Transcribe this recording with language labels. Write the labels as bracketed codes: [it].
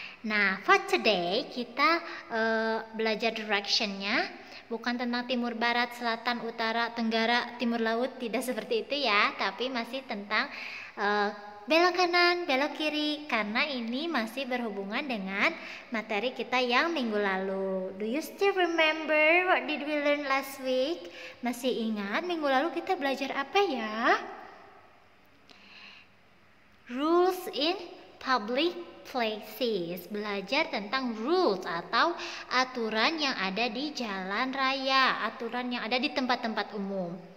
[id] Nah, [en] for today [id] kita belajar directionnya. Bukan tentang timur, barat, selatan, utara, tenggara, timur laut, tidak seperti itu ya. Tapi masih tentang belok kanan, belok kiri. Karena ini masih berhubungan dengan materi kita yang minggu lalu. [en] Do you still remember what did we learn last week? [id] Masih ingat minggu lalu kita belajar apa ya? [en] Rules in public places. [id] Belajar tentang rules atau aturan yang ada di jalan raya, aturan yang ada di tempat-tempat umum.